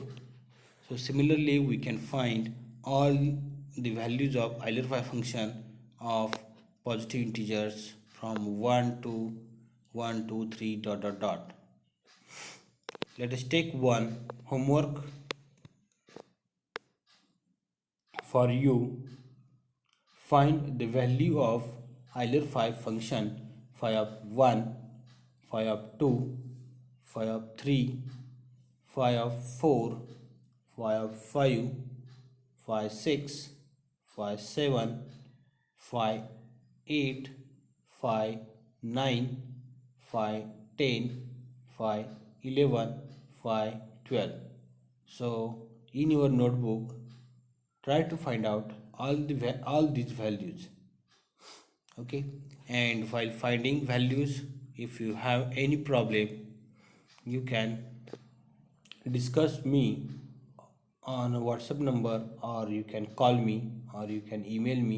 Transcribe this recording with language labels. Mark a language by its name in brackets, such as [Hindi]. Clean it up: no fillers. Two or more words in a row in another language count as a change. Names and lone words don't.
[English] So similarly, we can find all the values of Euler phi function of positive integers from 1 to 1, 2, 3 dot dot dot. Let us take one homework for you. Find the value of Euler phi function phi of 1, phi of 2, phi of 3, phi of 4, phi of 5, phi 6, phi 7, phi 8, phi 9, phi 10, phi 11, phi 12. So in your notebook, try to find out all these values. Okay, and while finding values, if you have any problem, you can discuss me on a WhatsApp number, or you can call me, or you can email me.